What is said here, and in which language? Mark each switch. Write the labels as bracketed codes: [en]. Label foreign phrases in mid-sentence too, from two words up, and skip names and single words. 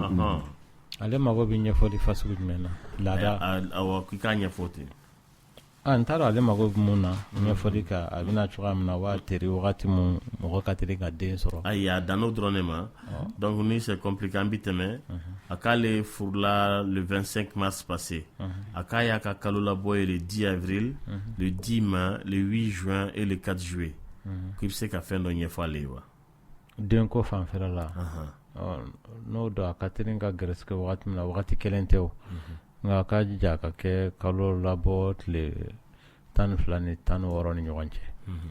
[bm] ale mago bɛ ɲɛfɔli fasugu jumɛn na laada awɔ k'i k'a ɲɛfɔ ten n t'a dɔn ale mago bɛ mun na ɲɛfɔli kan a bɛna cogoya min na waa teri wagati mun mɔgɔ ka teli ka den sɔrɔ ayi a dan n'o dɔrɔn de ma donc ni [fr] c'est compliqué [bm] an bɛ tɛmɛ a k'ale furula [fr] le 25 mars passé [bm] a k'a y'a ka kalo labɔ ye [fr] le 10 avril le 10 mai le 8 juin et le 4 juillet [bm] k'i bɛ se ka fɛn dɔ ɲɛfɔ ale ye wa denko fanfɛla la n'o don a ka teli ka gɛrɛsɛgɛ wagati min na wagati kelen tɛ o nka a ka jija a ka kɛ kalo labɔ tile 12 ni 16 ni ɲɔgɔn cɛ